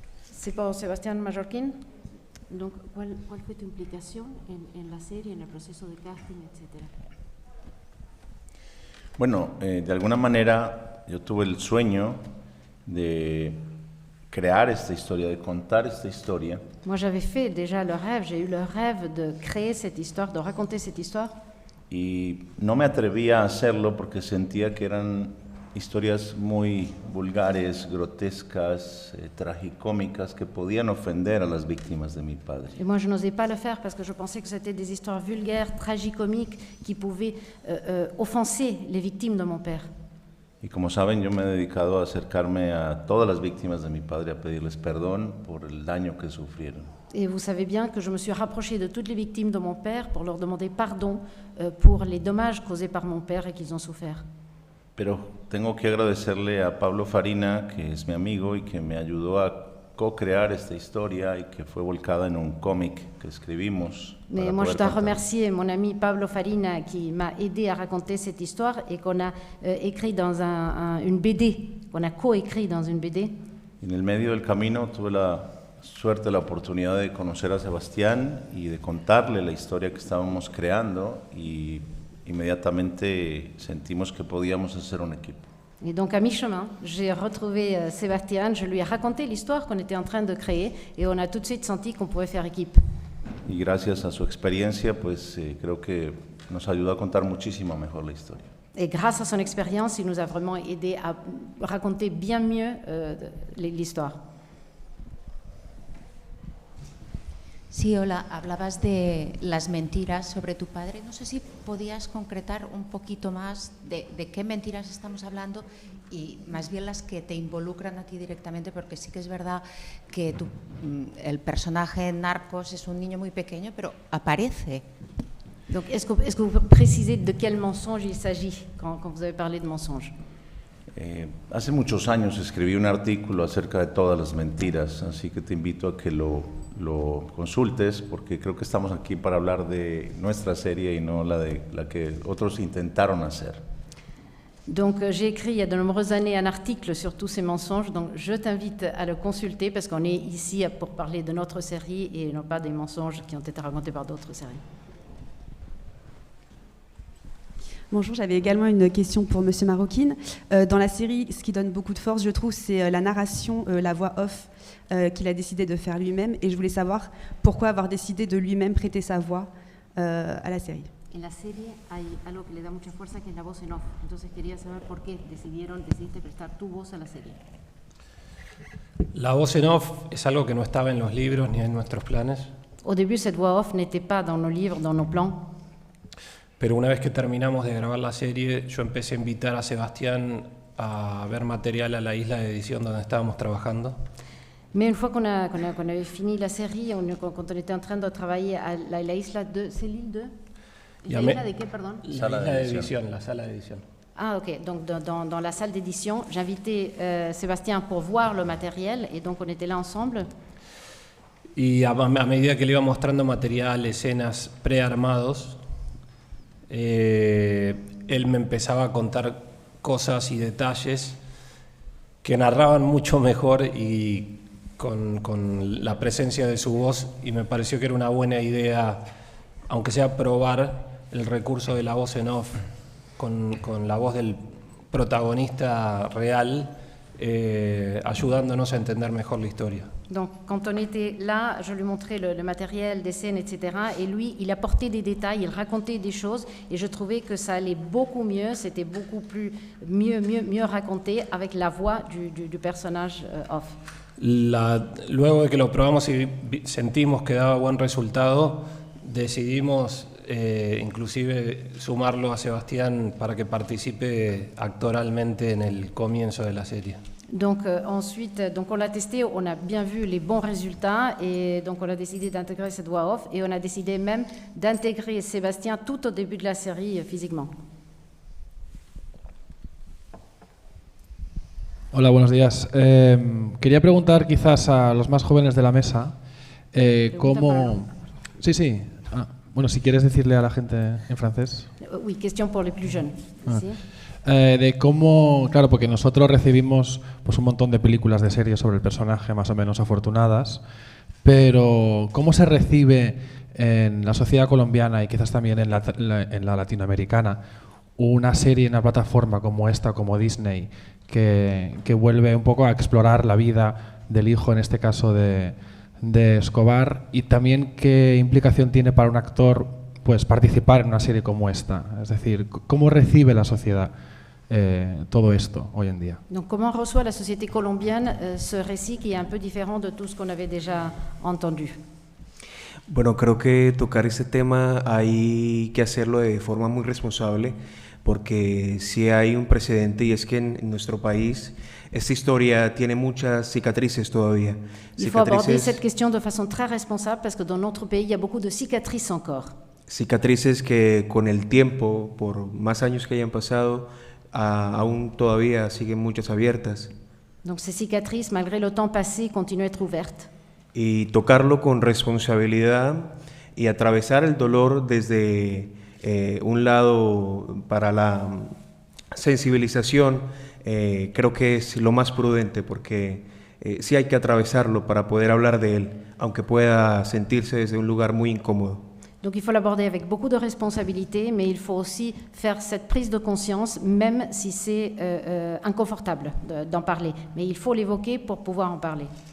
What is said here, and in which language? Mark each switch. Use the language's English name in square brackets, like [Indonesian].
[French] C'est pour Sébastien Majorquín. [Spanish] Donc, ¿cuál fue tu implicación en la serie, en el proceso de casting, etcétera? Bueno, de alguna manera yo tuve el sueño de crear esta historia, de contar esta historia. [French] Moi, j'avais fait déjà le rêve, j'ai eu le rêve de créer cette histoire, de raconter cette histoire. [Spanish] Y no me atrevía a hacerlo porque sentía que eran historias muy vulgares, grotescas, tragicómicas, que podían ofender a las víctimas de mi padre. [French] Et moi, je n'osais pas le faire parce que je pensais que c'était des histoires vulgaires, tragicomiques, qui pouvaient offenser les victimes de mon père. [Spanish] Y como saben, yo me he dedicado a acercarme a todas las víctimas de mi padre, a pedirles perdón por el daño que sufrieron. [French] Et vous savez bien que je me suis rapprochée de toutes les victimes de mon père pour leur demander pardon pour les dommages causés par mon père et qu'ils ont souffert. [Spanish] Pero tengo que agradecerle a Pablo Farina, que es mi amigo y que me ayudó a co-crear esta historia y que fue volcada en un cómic que escribimos. [French] Mais moi, je dois remercier mon ami Pablo Farina qui m'a aidé à raconter cette histoire et qu'on a écrit dans une BD, qu'on a coécrit dans une BD. [Spanish] En el medio del camino tuve la suerte, la oportunidad de conocer a Sebastián y de contarle la historia que estábamos creando y inmediatamente sentimos que podíamos hacer un equipo. [French] Et donc à mi-chemin, j'ai retrouvé Sébastien, je lui ai raconté l'histoire qu'on était en train de créer et on a tout de suite senti qu'on pouvait faire équipe. [Spanish] Y gracias a su experiencia, pues creo que nos ayudó a contar muchísimo mejor la historia. [French] Et grâce à son expérience, il nous a vraiment aidé à raconter bien mieux l'histoire. [Spanish] Sí, hola, hablabas de las mentiras sobre tu padre. No sé si podías concretar un poquito más de qué mentiras estamos hablando y más bien las que te involucran a ti directamente, porque sí que es verdad que el personaje en Narcos es un niño muy pequeño, pero aparece. [French] Donc, est-ce que vous précisez de quel mensonge il s'agit quand vous avez parlé de mensonge? [Spanish] Hace muchos años escribí un artículo acerca de todas las mentiras, así que te invito a que lo consultes, porque creo que estamos aquí para hablar de nuestra serie y no la que otros intentaron hacer. [French] Donc j'ai écrit il y a de nombreuses années un article sur tous ces mensonges, donc je t'invite à le consulter parce qu'on est ici pour parler de notre série et non pas des mensonges qui ont été racontés par d'autres séries. Bonjour, j'avais également une question pour Monsieur Marroquine. Dans la série, ce qui donne beaucoup de force, je trouve, c'est la narration, la voix off qu'il a décidé de faire lui-même. Et je voulais savoir pourquoi avoir décidé de lui-même prêter sa voix à la série. [Spanish] En la serie hay algo que le da mucha fuerza, que es la voz en off. Entonces quería saber por qué decidiste prestar tu voz a la serie. La voz en off es algo que no estaba en los libros ni en nuestros planes, [French] Au début, cette voix off n'était pas dans nos livres, dans nos plans. [Spanish] pero una vez que terminamos de grabar la serie, yo empecé a invitar a Sebastián a ver material a la isla de edición donde estábamos trabajando. [French] Mais une fois qu'on avait fini la série, quand on était en train de travailler à [Spanish] la isla de... [French] C'est l'île de... [Spanish] ¿La isla de qué, perdón? La isla de edición, la sala de edición. Ah, ok. [French] Donc, dans la salle d'édition, j'invitais Sébastien pour voir le matériel, et donc on était là ensemble. [Spanish] Y a medida que le iba mostrando material, escenas prearmados, él me empezaba a contar cosas y detalles que narraban mucho mejor y con la presencia de su voz, y me pareció que era una buena idea, aunque sea probar el recurso de la voz en off con la voz del protagonista real, ayudándonos a entender mejor la historia. [French] Donc, quand on était là, je lui montrais le matériel, des scènes, etc. Et lui, il apportait des détails, il racontait des choses, et je trouvais que ça allait beaucoup mieux, c'était beaucoup plus mieux raconté avec la voix du personnage off. [Spanish] Luego de que lo probamos y sentimos que daba buen resultado, decidimos inclusive sumarlo a Sebastián para que participe actoralmente en el comienzo de la serie. [French] Donc ensuite, on l'a testé, on a bien vu les bons résultats, et donc on a décidé d'intégrer cette voix off, et on a décidé même d'intégrer Sébastien tout au début de la série physiquement. [Spanish] Hola, buenos días. Quería preguntar quizás a los más jóvenes de la mesa cómo... Sí. Bueno, si quieres decirle a la gente en francés. [French] Oui, question pour les plus jeunes. [Spanish] De cómo, claro, porque nosotros recibimos pues un montón de películas de series sobre el personaje más o menos afortunadas, pero ¿cómo se recibe en la sociedad colombiana y quizás también en la latinoamericana una serie en una plataforma como esta, como Disney, que vuelve un poco a explorar la vida del hijo, en este caso de Escobar, y también qué implicación tiene para un actor pues participar en una serie como esta? Es decir, ¿cómo recibe la sociedad todo esto hoy en día? [French] Donc, comment reçoit la société colombienne ce récit qui est un peu différent de tout ce qu'on avait déjà entendu? [Spanish] Bueno, creo que tocar ese tema hay que hacerlo de forma muy responsable, porque si hay un precedente, y es que en nuestro país esta historia tiene muchas cicatrices todavía. [French] Il faut aborder cette question de façon très responsable, parce que dans notre pays, il y a beaucoup de cicatrices encore. [Spanish] Cicatrices que con el tiempo, por más años que hayan pasado, aún todavía siguen muchas abiertas. [French] Donc ces cicatrices, malgré le temps passé, continuent à être ouvertes. [Spanish] Y tocarlo con responsabilidad y atravesar el dolor desde un lado para la sensibilización, creo que es lo más prudente, porque sí hay que atravesarlo para poder hablar de él, aunque pueda sentirse desde un lugar muy incómodo. [French] Donc il faut l'aborder avec beaucoup de responsabilité, mais il faut aussi faire cette prise de conscience, même si c'est inconfortable d'en parler. Mais il faut l'évoquer pour pouvoir en parler.